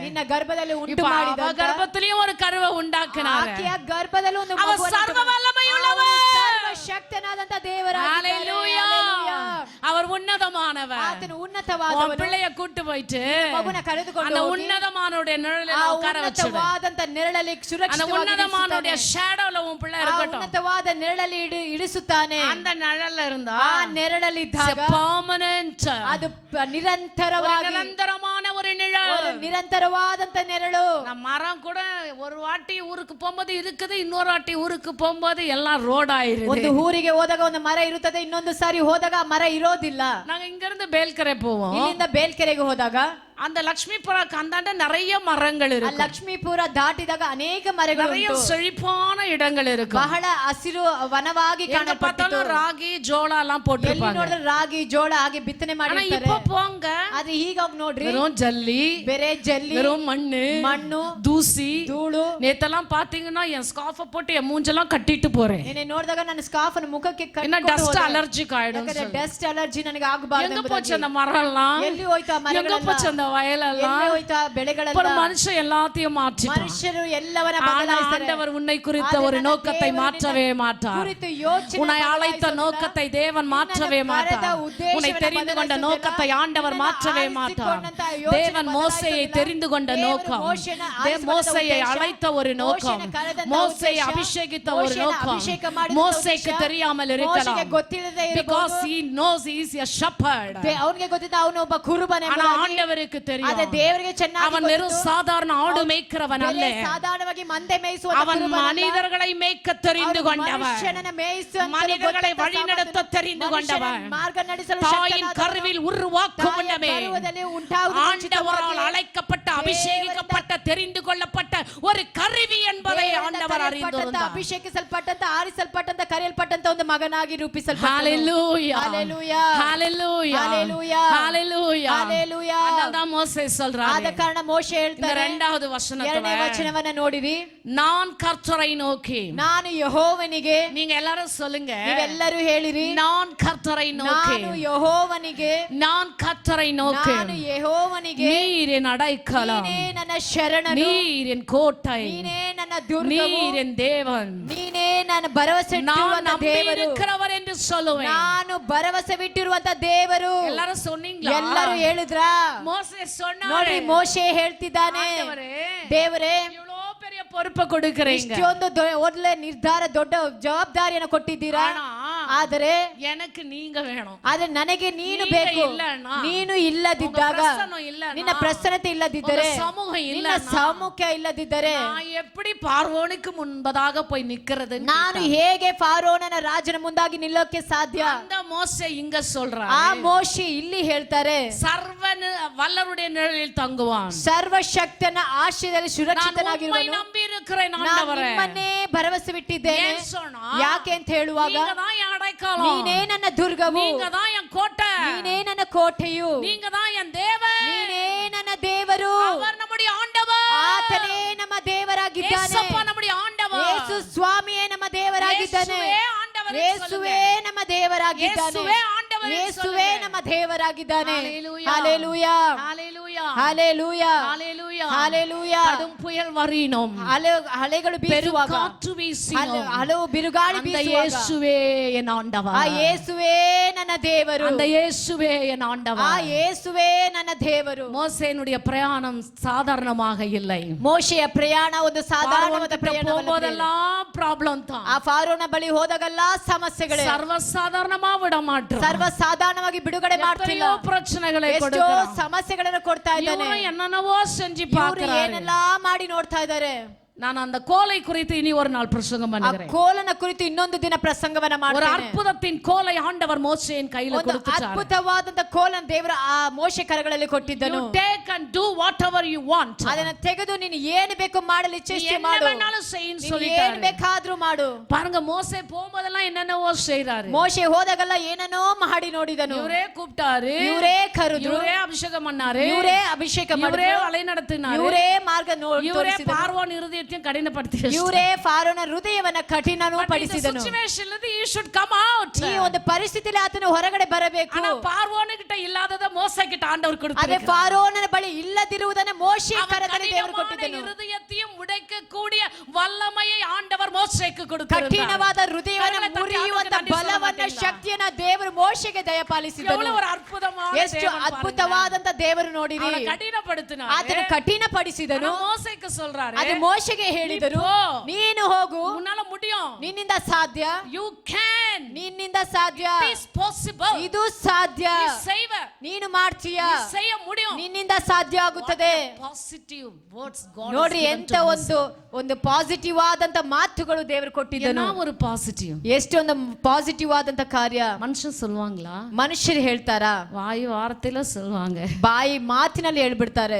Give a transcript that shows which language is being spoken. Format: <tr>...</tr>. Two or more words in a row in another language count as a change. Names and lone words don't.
<kn>ನಿನ್ನ ಗರ್ಭದಲ್ಲಿ ಉಂಟು</kn> <ta>இப்ப</ta> <kn>ಮಾಡಿದ</kn> <ta>அவ கர்ப்பத்திலயும் ஒரு கருவை உண்டாக்குனாரு.</ta> <kn>ಆಕೆಯ ಗರ್ಭದಲ್ಲಿ ಒಂದು</kn> <ta>அவர்</ta> <kn>ಮಗುವನ್ನು</kn> <ta>சர்வ வல்லமையுள்ளவர்.</ta> <kn>ಸರ್ವಶಕ್ತನಾದಂತ ದೇವರಾಗಿದ್ದಾನೆ.</kn> <ta>ஹalleluya. அவர் உன்னதமானவர்.</ta> <kn>ಆತನು</kn> <ta>உன்</ta> <kn>ಉನ್ನತವಾದವನು.</kn> <ta>பிள்ளைய கூட்டி போயிட்டு</ta> <kn>ಮಗುನ ಕರೆದುಕೊಂಡು</kn> <ta>அந்த</ta> <kn>ಹೋಗಿ</kn> <ta>உன்னதமானோட நிழலில்</ta> <kn>ಆ</kn> <ta>உட்கார வச்சிடு.</ta> <kn>ಉನ್ನತವಾದಂತ ನೆರಳಲ್ಲಿ</kn> <ta>அந்த</ta> <kn>ಸುರಕ್ಷಿತವಾಗಿ</kn> <ta>உன்னதமானோட</ta> <kn>ಇರಿಸುತ್ತಾನೆ.</kn> <ta>ஷேடோல உன் பிள்ளை</ta> <kn>ಆ</kn> <ta>இருக்கட்டும்.</ta> <kn>ಉನ್ನತವಾದ ನೆರಳಲ್ಲಿ ಇಳಿಸುತ್ತಾನೆ.</kn> <ta>அந்த நிழல்ல இருந்தா</ta> <kn>ಆ ನೆರಳಲ್ಲಿದ್ದಾಗ permanent, ಅದು ನಿರಂತರವಾಗಿ</kn> <ta>நிரந்தரமான ஒரு ஒரு நிழல்.</ta> <kn>ನಿರಂತರವಾದಂತ ನೆರಳು.</kn> <ta>நம்ம மரம் கூட ஒரு வாட்டி ஊருக்கு போகும்போது இருக்குது, இன்னொரு வாட்டி ஊருக்கு போகும்போது எல்லாம் ரோட் ஆயிருது.</ta> <kn>ಒಂದು ಊರಿಗೆ ಹೋದಾಗ ಒಂದು ಮರ ಇರುತ್ತದೆ, ಇನ್ನೊಂದು ಸಾರಿ ಹೋದಾಗ ಆ ಮರ ಇರೋದಿಲ್ಲ.</kn> <ta>நாங்க இங்க இருந்து ಬೇಲ್ಕರೆ போவோம்,</ta> <kn>ಇಲ್ಲಿಂದ ಬೇಲ್ಕೆರೆಗೆ ಹೋದಾಗ</kn> <ta>அந்த லட்சுமிபுரம் அந்தாண்ட நிறைய மரங்கள்</ta> <kn>ಆ</kn> <ta>இருக்கு,</ta> <kn>ಲಕ್ಷ್ಮೀಪುರ ದಾಟಿದಾಗ ಅನೇಕ ಮರಗಳು</kn> <ta>நிறைய</ta> <kn>ಉಂಟು.</kn> <ta>செழிப்பான இடங்கள் இருக்கும்.</ta> <kn>ಬಹಳ ಹಸಿರು ವನವಾಗಿ</kn> <ta>எங்க</ta> <kn>ಕಾಣಪಟ್ಟಿತು.</kn> <ta>பார்த்தாலும் ராகி ஜோளா எல்லாம்</ta> <kn>ಎಲ್ಲಿ</kn> <ta>போட்டிருப்பாங்க.</ta> <kn>ನೋಡಿದ್ರೆ ರಾಗಿ ಜೋಳ ಹಾಗೆ ಬಿತ್ತನೆ</kn> <ta>ஆனா</ta> <kn>ಮಾಡಿರ್ತಾರೆ.</kn> <ta>இப்ப போங்க,</ta> <kn>ಆದ್ರೆ ಈಗ ಹೋಗಿ ನೋಡ್ರಿ,</kn> <ta>வெறும் ஜல்லி,</ta> <kn>ಬೇರೆ ಜಲ್ಲಿ,</kn> <ta>வெறும் மண்ணு,</ta> <kn>ಮಣ್ಣು,</kn> <ta>தூசி.</ta> <kn>ಧೂಳು.</kn> <ta>நேத்தெல்லாம் பாத்தீங்கன்னா என் ஸ்கார்ஃப போட்டு என் மூஞ்செல்லாம் கட்டிட்டு போறேன்,</ta> <kn>ನೀನೆ ನೋಡಿದಾಗ ನನ್ನ ಸ್ಕಾರ್ಫ್ ಅನ್ನು ಮುಖಕ್ಕೆ</kn> <ta>என்ன</ta> <kn>ಕಟ್ಟಿಕೊಂಡು</kn> <ta>டஸ்ட்</ta> <kn>ಹೋದೆ.</kn> <ta>அலர்ஜிக் ஆயிடும்.</ta> <kn>ಯಾಕಂದ್ರೆ</kn> <en>dust allergy</en> <kn>ನನಗೆ ಆಗಬಾರದು</kn> <ta>எங்க போச்சு</ta> <kn>ಎಂಬುದಾಗಿ.</kn> <ta>அந்த மரம் எல்லாம்,</ta> <kn>ಎಲ್ಲಿ ಹೋಯ್ತು ಆ</kn> <ta>எங்க</ta> <kn>ಮರಗಳೆಲ್ಲ,</kn> <ta>போச்சு அந்த வயலெல்லாம்.</ta> <kn>ಎಲ್ಲಿ ಹೋಯ್ತು ಆ ಬೆಳೆಗಳೆಲ್ಲ.</kn> <ta>ஒரு மனுஷன் எல்லாத்தையும் மாற்றிட்டான்.</ta> <kn>ಮನುಷ್ಯರು ಎಲ್ಲವನ್ನ</kn> <ta>ஆனா</ta> <kn>ಬದಲಾಯಿಸ್ತಾರೆ.</kn> <ta>ஆண்டவர் உன்னை குறித்த</ta> <kn>ಆದರೆ</kn> <ta>ஒரு</ta> <kn>ನನ್ನ</kn> <ta>நோக்கத்தை</ta> <kn>ದೇವರು</kn> <ta>மாற்றவே</ta> <kn>ನಿನ್ನ</kn> <ta>மாட்டார்.</ta> <kn>ಕುರಿತು ಯೋಚನೆ</kn> <ta>உன்னை அழைத்த</ta> <kn>ಬದಲಾಯಿಸೋದಿಲ್ಲ.</kn> <ta>நோக்கத்தை தேவன் மாற்றவே</ta> <kn>ನಿನ್ನನ್ನು</kn> <ta>மாட்டார்.</ta> <kn>ಕರೆದ ಉದ್ದೇಶವನ್ನು</kn> <ta>உன்னை தெரிந்து கொண்ட</ta> <kn>ಬದಲಾಯಿಸೋದಿಲ್ಲ.</kn> <ta>நோக்கத்தை ஆண்டவர்</ta> <kn>ನಿನ್ನನ್ನು</kn> <ta>மாற்றவே மாட்டார்.</ta> <kn>ಆರಿಸಿಕೊಂಡಂತ ಯೋಚನೆ</kn> <ta>தேவன் மோசேயை</ta> <kn>ಬದಲಾಯಿಸೋದಿಲ್ಲ.</kn> <ta>தெரிந்து கொண்ட</ta> <kn>ದೇವರು</kn> <ta>நோக்கம்,</ta> <kn>ಮೋಶೆಯನ್ನು ಆರಿಸಿಕೊಂಡ</kn> <ta>மோசேயை</ta> <kn>ಉದ್ದೇಶ,</kn> <ta>அழைத்த ஒரு நோக்கம்,</ta> <kn>ಮೋಶೆಯನ್ನು ಕರೆದಂತ</kn> <ta>மோசேயை</ta> <kn>ಉದ್ದೇಶ,</kn> <ta>அபிஷேகித்த ஒரு</ta> <kn>ಮೋಶೆಯನ್ನು</kn> <ta>நோக்கம்</ta> <kn>ಅಭಿಷೇಕ ಮಾಡಿದಂತ</kn> <ta>மோசேக்கு</ta> <kn>ಉದ್ದೇಶ,</kn> <ta>தெரியாமல்</ta> <kn>ಮೋಶೆಗೆ</kn> <ta>இருக்கலாம்.</ta> <kn>ಗೊತ್ತಿಲ್ಲದೆ</kn> <en>Because</en> <kn>ಇರಬಹುದು.</kn> <en>he knows he is a shepherd.</en> <kn>ಅವನಿಗೆ ಗೊತ್ತಿದ್ದ ಅವನು ಒಬ್ಬ ಕುರುಬನ</kn> <ta>ஆனா</ta> <kn>ಎಂಬುದಾಗಿ.</kn> <ta>ஆண்டவருக்கு</ta> <kn>ಆದ್ರೆ</kn> <ta>தெரியும்,</ta> <kn>ದೇವರಿಗೆ ಚೆನ್ನಾಗಿ</kn> <ta>அவன் வெறும்</ta> <kn>ಗೊತ್ತು.</kn> <ta>சாதாரண ஆடு மேய்க்கிறவன் அல்ல,</ta> <kn>ಬೆಲೆ ಸಾಧಾರಣವಾಗಿ ಮಂದೆ ಮೇಯಿಸುವ</kn> <ta>அவன் மனிதர்களை மேய்க்க தெரிந்து கொண்டவன்,</ta> <kn>ಮನುಷ್ಯನನ್ನ ಮೇಯಿಸುವಂತ</kn> <ta>மனிதர்களை</ta> <kn>ಗೊತ್ತಂತ</kn> <ta>வழிநடத்த</ta> <kn>ಸಾಮರ್ಥ್ಯ,</kn> <ta>தெரிந்து கொண்டவன்,</ta> <kn>ಮನುಷ್ಯನ ಮಾರ್ಗ ನಡೆಸಲು</kn> <ta>தாயின்</ta> <kn>ಶಕ್ತನಾದವನು,</kn> <ta>கருவில் உருவாக்கும்</ta> <kn>ತಾಯಿಯ</kn> <ta>முன்னமே</ta> <kn>ಗರ್ಭದಲ್ಲಿ ಉಂಟಾಗುವ</kn> <ta>ஆண்டவரால்</ta> <kn>ಮುಂಚಿತವಾಗಿ</kn> <ta>அழைக்கப்பட்ட அபிஷேகிக்கப்பட்ட தெரிந்து கொள்ளப்பட்ட ஒரு கருவி என்பதை</ta> <kn>ದೇವರಿಂದ</kn> <ta>ஆண்டவர்</ta> <kn>ಕರೆಯಲ್ಪಟ್ಟಂತ,</kn> <ta>அறிந்திருந்தார்.</ta> <kn>ಅಭಿಷೇಕಿಸಲ್ಪಟ್ಟಂತ, ಆರಿಸಲ್ಪಟ್ಟಂತ, ಕರೆಯಲ್ಪಟ್ಟಂತ ಒಂದು ಮಗನಾಗಿ ರೂಪಿಸಲ್ಪಟ್ಟನು.</kn> <ta>ஹalleluya, ஹalleluya, ஹalleluya, ஹalleluya, ஹalleluya. ஹalleluya. அதனால்தான் தான் மோசே</ta> <kn>ಆದ</kn> <ta>சொல்றாரு.</ta> <kn>ಕಾರಣ ಮೋಶೆ</kn> <ta>இந்த</ta> <kn>ಹೇಳ್ತಾರೆ,</kn> <ta>இரண்டாவது</ta> <kn>ಎರಡನೇ</kn> <ta>வசனத்துல</ta> <kn>ವಚನವನ್ನ ನೋಡಿರಿ,</kn> <ta>நான் கர்த்தரை நோக்கி,</ta> <kn>ನಾನು ಯೆಹೋವನಿಗೆ,</kn> <ta>நீங்க எல்லாரும் சொல்லுங்க,</ta> <kn>ನೀವೆಲ್ಲರೂ ಹೇಳಿರಿ,</kn> <ta>நான் கர்த்தரை நோக்கி,</ta> <kn>ನಾನು ಯೆಹೋವನಿಗೆ,</kn> <ta>நான் கர்த்தரை நோக்கி,</ta> <kn>ನಾನು ಯೆಹೋವನಿಗೆ,</kn> <ta>நீர் என் அடைக்கலம்,</ta> <kn>ನೀನೇ ನನ್ನ ಶರಣನು,</kn> <ta>நீர் என் கோட்டை,</ta> <kn>ನೀನೇ ನನ್ನ ದುರ್ಗವು,</kn> <ta>நீர் என் தேவன்,</ta> <kn>ನೀನೇ ನನ್ನ ಭರವಸೆ</kn> <ta>நான்</ta> <kn>ಇಟ್ಟಿರುವಂತ</kn> <ta>நம்பி</ta> <kn>ದೇವರು,</kn> <ta>இருக்கிறவர் என்று சொல்லுவேன்.</ta> <kn>ನಾನು ಭರವಸೆ ಬಿಟ್ಟಿರುವಂತ ದೇವರು.</kn> <ta>எல்லாரும் சொன்னீங்களா?</ta> <kn>ಎಲ್ಲರೂ ಹೇಳಿದ್ರಾ?</kn> <ta>மோசே சொன்னாரு,</ta> <kn>ನೋಡ್ರಿ, ಮೋಶೆ ಹೇಳ್ತಿದ್ದಾನೆ,</kn> <ta>ஆண்டவரೇ,</ta> <kn>ದೇವರೇ</kn> <ta>இவ்வளவு பெரிய பொறுப்பை கொடுக்கறீங்க,</ta> <kn>ಇಷ್ಟೊಂದು ಒಳ್ಳೆ ನಿರ್ಧಾರ, ದೊಡ್ಡ ಜವಾಬ್ದಾರಿಯನ್ನು ಕೊಟ್ಟಿದ್ದೀರಾ,</kn> <ta>ஆனா</ta> <kn>ಆದರೆ</kn> <ta>எனக்கு நீங்க வேணும்.</ta> <kn>ಆದ್ರೆ ನನಗೆ ನೀನು</kn> <ta>நீங்க</ta> <kn>ಬೇಕು.</kn> <ta>இல்லன்னா,</ta> <kn>ನೀನು ಇಲ್ಲದಿದ್ದಾಗ,</kn> <ta>உங்க பிரசன்னம் இல்லன்னா,</ta> <kn>ನಿನ್ನ ಪ್ರಸನ್ನತೆ ಇಲ್ಲದಿದ್ದರೆ,</kn> <ta>உங்க சமூகம்</ta> <kn>ನಿನ್ನ</kn> <ta>இல்லன்னா,</ta> <kn>ಸಾಮುಖ್ಯ ಇಲ್ಲದಿದ್ದರೆ</kn> <ta>நான் எப்படி பார்வோனுக்கு முன்பதாக போய் நிக்கிறது?</ta> <kn>ನಾನು ಹೇಗೆ ಫಾರೋನನ ರಾಜನ ಮುಂದಾಗಿ ನಿಲ್ಲೋಕೆ ಸಾಧ್ಯ?</kn> <ta>அந்த மோசே இங்க சொல்றாரு,</ta> <kn>ಆ ಮೋಶೆ ಇಲ್ಲಿ ಹೇಳ್ತಾರೆ,</kn> <ta>சர்வன் வல்லருடைய நிழலில் தங்குவான்,</ta> <kn>ಸರ್ವಶಕ್ತನ ಆಶ್ರಯದಲ್ಲಿ</kn> <ta>நான் உம்மை</ta> <kn>ಸುರಕ್ಷಿತನಾಗಿರುವನು.</kn> <ta>நம்பி இருக்கிறேன்</ta> <kn>ನಾನು</kn> <ta>ஆண்டவரೇ.</ta> <kn>ನಿಮ್ಮನ್ನೇ ಭರವಸೆ ಬಿಟ್ಟಿದ್ದೇನೆ.</kn> <ta>ஏன் சொன்னா,</ta> <kn>ಯಾಕೆ ಅಂತ ಹೇಳುವಾಗ,</kn> <ta>நீங்க தான் என் அடைக்கலம்,</ta> <kn>ನೀನೇ ನನ್ನ ದುರ್ಗವು,</kn> <ta>நீங்க தான் என் கோட்டை,</ta> <kn>ನೀನೇ ನನ್ನ ಕೋಟೆಯು,</kn> <ta>நீங்க தான் என் தேவன்,</ta> <kn>ನೀನೇ ನನ್ನ ದೇವರು.</kn> <ta>அவர் நம்முடைய ஆண்டவர்,</ta> <kn>ಆತನೇ ನಮ್ಮ ದೇವರಾಗಿದ್ದಾನೆ.</kn> <ta>ஏசப்பா நம்முடைய ஆண்டவர்,</ta> <kn>ಯೇಸು ಸ್ವಾಮಿಯೇ ನಮ್ಮ ದೇವರಾಗಿದ್ದಾನೆ.</kn> <ta>இயேசுவே ஆண்டவர் என்று</ta> <kn>ಯೇಸುವೇ</kn> <ta>சொல்லுங்க.</ta> <kn>ನಮ್ಮ ದೇವರಾಗಿದ್ದಾನೆ.</kn> <ta>இயேசுவே ஆண்டவர் என்று</ta> <kn>ಯೇಸುವೇ</kn> <ta>சொல்லுங்க.</ta> <kn>ನಮ್ಮ ದೇವರಾಗಿದ್ದಾನೆ.</kn> <ta>ஹalleluya, ஹalleluya, ஹalleluya, ஹalleluya, ஹalleluya, ஹalleluya. கடும் புயல் வரினும்,</ta> <kn>ಅಲೆಗಳು ಬೀಸುವಾಗ,</kn> <ta>பெருங்காற்று வீசினும்,</ta> <kn>ಹಲವು ಬಿರುಗಾಳಿ</kn> <ta>அந்த</ta> <kn>ಬೀಸುವಾಗ,</kn> <ta>இயேசுவே என் ஆண்டவர்,</ta> <kn>ಆ ಯೇಸುವೇ ನನ್ನ ದೇವರು.</kn> <ta>அந்த இயேசுவே என்</ta> <kn>ಆ</kn> <ta>ஆண்டவர்.</ta> <kn>ಯೇಸುವೇ ನನ್ನ ದೇವರು.</kn> <ta>மோசேனுடைய பிரயாணம் சாதாரணமாக இல்லை.</ta> <kn>ಮೋಶೆಯ ಪ್ರಯಾಣ ಒಂದು ಸಾಧಾರಣವಾದ ಪ್ರಯಾಣವಲ್ಲ.</kn> <ta>போகும்போதெல்லாம் ப்ராப்ளம் தான்,</ta> <kn>ಆ ಫಾರೋನ ಬಳಿ ಹೋದಾಗೆಲ್ಲ ಸಮಸ್ಯೆಗಳೇ.</kn> <ta>சர்வசாதாரணமா விட மாட்டோம்,</ta> <kn>ಸರ್ವಸಾಧಾರಣವಾಗಿ ಬಿಡುಗಡೆ ಮಾಡ್ತಿಲ್ಲ.</kn> <ta>எத்தனையோ பிரச்சனைகளை</ta> <kn>ಎಷ್ಟೋ</kn> <ta>கொடுக்கிறான்.</ta> <kn>ಸಮಸ್ಯೆಗಳನ್ನು ಕೊಡ್ತಾ ಇದ್ದಾನೆ.</kn> <ta>இவரும் என்னென்னவோ செஞ்சு</ta> <kn>ಇವರು</kn> <ta>பார்க்கிறாரு.</ta> <kn>ಏನೆಲ್ಲಾ ಮಾಡಿ ನೋಡ್ತಾ ಇದ್ದಾರೆ.</kn> <ta>நான் அந்த கோலை குறித்து இனி ஒரு நாள் பிரசங்கம்</ta> <kn>ಆ</kn> <ta>பண்ணுகிறேன்.</ta> <kn>ಕೋಲನ ಕುರಿತು ಇನ್ನೊಂದು ದಿನ ಪ್ರಸಂಗವನ್ನ</kn> <ta>ஒரு</ta> <kn>ಮಾಡ್ತೇನೆ.</kn> <ta>அற்புதத்தின் கோலை ஆண்டவர் மோசேயின் கையில</ta> <kn>ಒಂದು</kn> <ta>கொடுத்துட்டாரு.</ta> <kn>ಅದ್ಭುತವಾದಂತ ಕೋಲನ ದೇವರ ಆ ಮೋಶೆ ಕರಗಳಲ್ಲಿ ಕೊಟ್ಟಿದ್ದನು.</kn> <en>You take and do whatever you want.</en> <kn>ಅದನ್ನ ತೆಗೆದು ನೀನು ಏನು ಬೇಕು ಮಾಡಲು ಇಚ್ಛಿಸಿ</kn> <ta>என்ன</ta> <kn>ಮಾಡು.</kn> <ta>வேணாலும் செய்யின்னு</ta> <kn>ನೀನು ಏನು</kn> <ta>சொல்லிட்டாரு.</ta> <kn>ಬೇಕಾದ್ರೂ ಮಾಡು.</kn> <ta>பாருங்க, மோசே போகும்போதெல்லாம் என்னென்னவோ செய்றாரு.</ta> <kn>ಮೋಶೆ ಹೋದಾಗೆಲ್ಲ ಏನನ್ನೋ ಮಾಡಿ ನೋಡಿದನು.</kn> <ta>இவரே கூப்பிட்டாரு,</ta> <kn>ಇವರೇ ಕರೆದ್ರು,</kn> <ta>இவரே ಅಭಿಷೇகம் பண்ணாரு,</ta> <kn>ಇವರೇ ಅಭಿಷೇಕ</kn> <ta>இவரே</ta> <kn>ಮಾಡಿದ್ರು,</kn> <ta>வழி நடத்தினாரு,</ta> <kn>ಇವರೇ ಮಾರ್ಗ</kn> <ta>இவரே</ta> <kn>ತೋರಿಸಿದನು,</kn> <ta>பார்வோன் இருதயத்தையும் கடினப்படுத்தி</ta> <kn>ಇವರೇ ಫಾರೋನ ಹೃದಯವನ್ನ ಕಠಿಣನೂ ಪಡಿಸಿದನು.</kn> <en>you should come out.</en> <kn>ಈ ಒಂದು ಪರಿಸ್ಥಿತಿಯಲ್ಲಿ ಆತನು ಹೊರಗಡೆ ಬರಬೇಕು.</kn> <ta>ஆனா பார்வோன் கிட்ட இல்லாதத மோசே கிட்ட ஆண்டவர்</ta> <kn>ಅದೇ</kn> <ta>கொடுத்தாரு.</ta> <kn>ಫಾರೋನನ ಬಳಿ ಇಲ್ಲದಿರುವುದನ್ನು ಮೋಶೆ ಕರದಲ್ಲಿ ದೇವರು</kn> <ta>கடினமான</ta> <kn>ಕೊಟ್ಟಿದ್ದನು.</kn> <ta>இருதயத்தையும் உடைக்கக்கூடிய வல்லமையை ஆண்டவர் மோசேக்கு கொடுத்தார்.</ta> <kn>ಕಠಿಣವಾದ ಹೃದಯವನ್ನು ಮುರಿಯುವಂತ ಬಲವನ್ನ ಶಕ್ತಿಯನ್ನ ದೇವರು ಮೋಶೆಗೆ ದಯಪಾಲಿಸಿದನು.</kn> <ta>எவ்வளவு ஒரு அற்புதமான</ta> <kn>ಎಷ್ಟು</kn> <ta>தேவன் பாருங்க.</ta> <kn>ಅದ್ಭುತವಾದಂತ ದೇವರು ನೋಡಿರಿ.</kn> <ta>அவனை கடினப்படுத்தினார்.</ta> <kn>ಆತನು ಕಠಿಣಪಡಿಸಿದನು.</kn> <ta>மோசேக்கு சொல்றாரு,</ta> <kn>ಅದು ಮೋಶೆಗೆ ಹೇಳಿದರು, ನೀನು ಹೋಗು,</kn> <ta>உன்னால முடியும்,</ta> <kn>ನಿನ್ನಿಂದ ಸಾಧ್ಯ,</kn> <en>you can,</en> <kn>ನಿನ್ನಿಂದ ಸಾಧ್ಯ,</kn> <en>it is possible,</en> <kn>ಇದು ಸಾಧ್ಯ,</kn> <ta>நீ செய்வ,</ta> <kn>ನೀನು ಮಾಡ್ತೀಯ,</kn> <ta>நீ செய்ய முடியும்.</ta> <kn>ನಿನ್ನಿಂದ ಸಾಧ್ಯ ಆಗುತ್ತದೆ.</kn> <en>Positive words God</en> <kn>ನೋಡ್ರಿ,</kn> <en>has given</en> <kn>ಎಂತ</kn> <en>to us.</en> <kn>ಒಂದು ಪಾಸಿಟಿವ್ ಆದಂತ ಮಾತುಗಳು ದೇವರು ಕೊಟ್ಟಿದ್ದನು.</kn> <ta>என்ன ஒரு பாசிட்டிவ்.</ta> <kn>ಎಷ್ಟೊಂದು ಪಾಸಿಟಿವ್ ಆದಂತ ಕಾರ್ಯ.</kn> <ta>மனுஷன் சொல்லுவாங்களா?</ta> <kn>ಮನುಷ್ಯರು ಹೇಳ್ತಾರಾ?</kn> <ta>வாய் வார்த்தையில சொல்லுவாங்க,</ta> <kn>ಬಾಯಿ ಮಾತಿನಲ್ಲಿ ಹೇಳ್ಬಿಡ್ತಾರೆ.</kn>